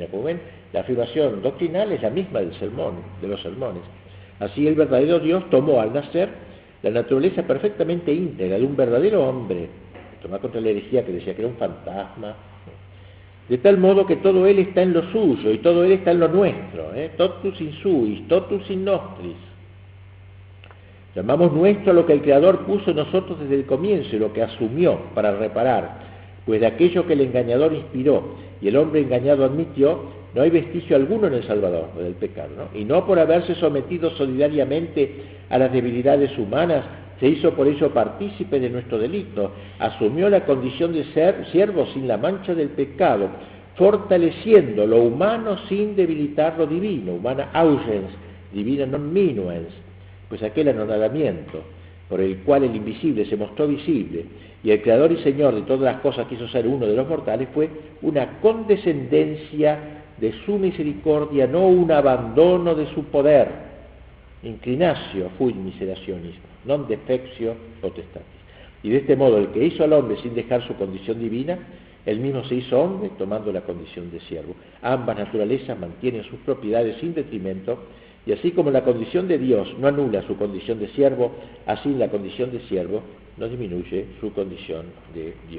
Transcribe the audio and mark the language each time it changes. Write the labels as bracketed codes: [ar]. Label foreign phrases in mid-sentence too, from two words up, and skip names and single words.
[es] Como ven, la afirmación doctrinal es la misma del sermón, de los sermones. Así, el verdadero Dios tomó al nacer la naturaleza perfectamente íntegra de un verdadero hombre, tomó contra la herejía que decía que era un fantasma, de tal modo que todo él está en lo suyo y todo él está en lo nuestro, [la] totus in suis, totus in nostris. [es] Llamamos nuestro a lo que el Creador puso en nosotros desde el comienzo y lo que asumió para reparar, pues de aquello que el engañador inspiró y el hombre engañado admitió, no hay vestigio alguno en el Salvador del pecado, ¿no? Y no por haberse sometido solidariamente a las debilidades humanas, se hizo por ello partícipe de nuestro delito, asumió la condición de ser siervo sin la mancha del pecado, fortaleciendo lo humano sin debilitar lo divino, [la] humana augens, divina non minuens, [es] pues aquel anonadamiento por el cual el invisible se mostró visible y el Creador y Señor de todas las cosas quiso ser uno de los mortales, fue una condescendencia de su misericordia, no un abandono de su poder. [la] Inclinatio fuit miserationis, non defectio potestatis. [es] Y de este modo, el que hizo al hombre sin dejar su condición divina, él mismo se hizo hombre tomando la condición de siervo. Ambas naturalezas mantienen sus propiedades sin detrimento, y así como la condición de Dios no anula su condición de siervo, así la condición de siervo no disminuye su condición de Dios.